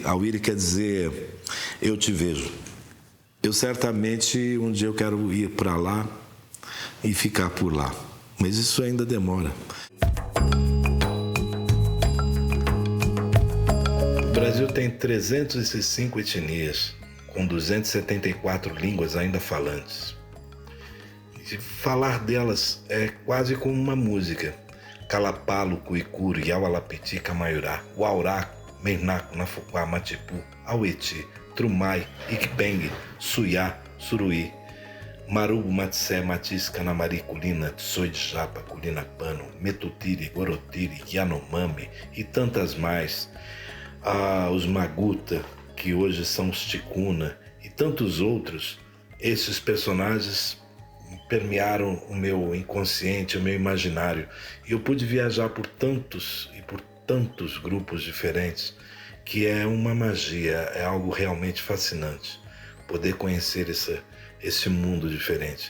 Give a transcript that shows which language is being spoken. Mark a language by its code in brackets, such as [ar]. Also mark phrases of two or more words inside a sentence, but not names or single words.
[pt] Auire quer dizer, eu te vejo. Eu certamente, um dia eu quero ir para lá e ficar por lá, mas isso ainda demora. O Brasil tem 305 etnias, com 274 línguas ainda falantes. E falar delas é quase como uma música. Calapalo, Cuicuri, Iaualapiti, Camaiurá, Uaurá, Menaco, Nafuquá, Matipu, Aueti, Trumai, Iquipeng, Suyá, Suruí, Marubo, Matsé, Matis, Canamari, Culina, Tsoi de Japa, Culina Pano, Metutiri, Gorotiri, Yanomami e tantas mais. Os Maguta, que hoje são os Ticuna, e tantos outros. Esses personagens permearam o meu inconsciente, o meu imaginário, e eu pude viajar por tantos grupos diferentes, que é uma magia, é algo realmente fascinante, poder conhecer esse mundo diferente.